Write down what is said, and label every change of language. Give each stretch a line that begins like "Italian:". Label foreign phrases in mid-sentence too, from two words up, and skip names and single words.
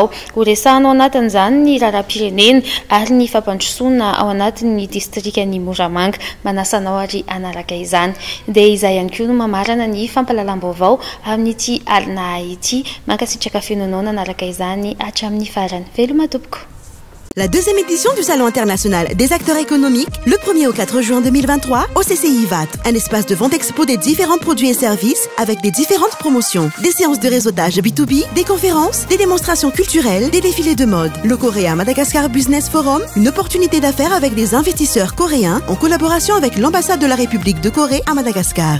Malagasy: Horesahanao anatin'izany ny raharaham-pirenena ary ny fampandrosoana ao anatin'ny distrikan'ny Moramanga. Manasanao ary anaraka izany. Dia izay ihany koa no mamarana ny fampalalam-baovao amin'ity alina ity. Mankasitraka fenonao nanaraka izany hatramin'ny farany. Veloma tompoko.
French: La deuxième édition du Salon international des acteurs économiques, le 1er au 4 juin 2023, au CCI VAT. Un espace de vente expo des différents produits et services avec des différentes promotions. Des séances de réseautage B2B, des conférences, des démonstrations culturelles, des défilés de mode. Le Coréen Madagascar Business Forum, une opportunité d'affaires avec des investisseurs coréens en collaboration avec l'ambassade de la République de Corée à Madagascar.